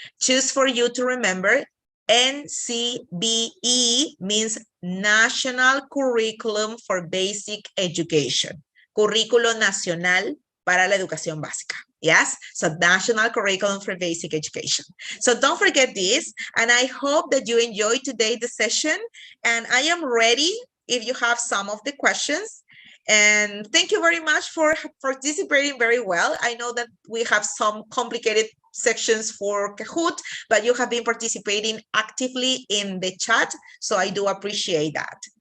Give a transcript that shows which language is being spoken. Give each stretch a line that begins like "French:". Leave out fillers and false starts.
English: Choose for you to remember, NCBE means National Curriculum for Basic Education.
Spanish: Currículo Nacional para la Educación Básica.
English: Yes, so National Curriculum for Basic Education. So don't forget this, and I hope that you enjoyed today the session, and I am ready if you have some of the questions. And thank you very much for participating very well. I know that we have some complicated sections for Kahoot, but you have been participating actively in the chat, so I do appreciate that.